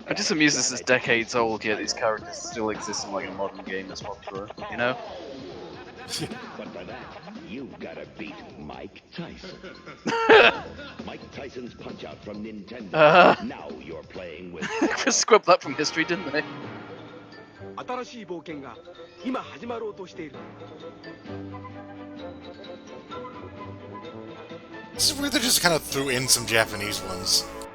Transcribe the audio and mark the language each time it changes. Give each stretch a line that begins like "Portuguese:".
English: I'm just amused this is decades old, yet these characters still exist in like a modern game that's popular, you know? But for that, you've got to beat Mike Tyson. Mike Tyson's Punch Out from Nintendo. Now you're playing with. Just scrubbed that from history, didn't they?
Japanese: 新しい冒険が今始まろうとしている。
English: This is weird they just kind of threw in some Japanese ones.